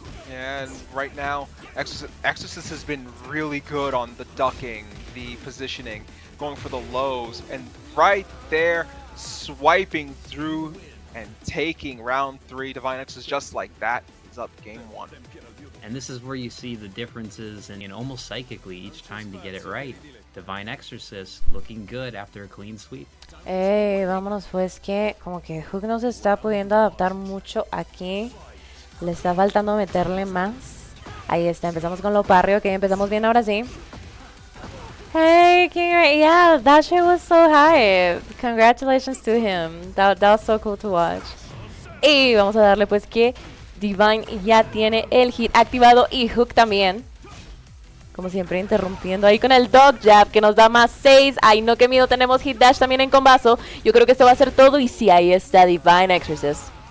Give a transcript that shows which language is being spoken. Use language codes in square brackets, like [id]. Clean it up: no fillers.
[en] And right now, Exorcist has been really good on the ducking, the positioning, going for the lows, and right there, swiping through and taking round 3. Divine Exorcist just like that is up game 1. And this is where you see the differences and almost psychically each time to get it right. Divine Exorcist looking good after a clean sweep. [es] Vámonos pues que como que Hook no se está pudiendo adaptar mucho aquí. Le está faltando meterle más. Ahí está, empezamos con lo parry, ok, empezamos bien ahora sí. [en] Hey, King, yeah, that shit was so high. Congratulations to him. That was so cool to watch. [es] Y vamos a darle pues que Divine ya tiene el hit activado y Hook también. Como siempre, interrumpiendo ahí con el dog jab que nos da más 6. Ay, no, qué miedo. Tenemos hit dash también en combazo. Yo creo que esto va a ser todo. Y sí, ahí está Divine Exorcist.